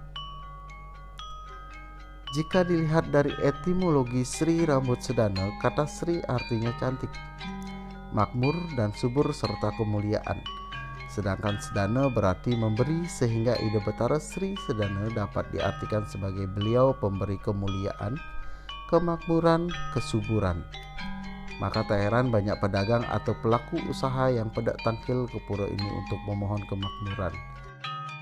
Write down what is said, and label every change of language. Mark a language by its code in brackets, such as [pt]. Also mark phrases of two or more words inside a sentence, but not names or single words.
[id] Jika dilihat dari etimologi Sri Rambut Sedana, kata Sri artinya cantik, makmur dan subur serta kemuliaan. Sedangkan Sedana berarti memberi, sehingga ide Betara Sri Sedana dapat diartikan sebagai beliau pemberi kemuliaan, kemakmuran, kesuburan. Maka tak heran banyak pedagang atau pelaku usaha yang pedak tangkil ke pura ini untuk memohon kemakmuran.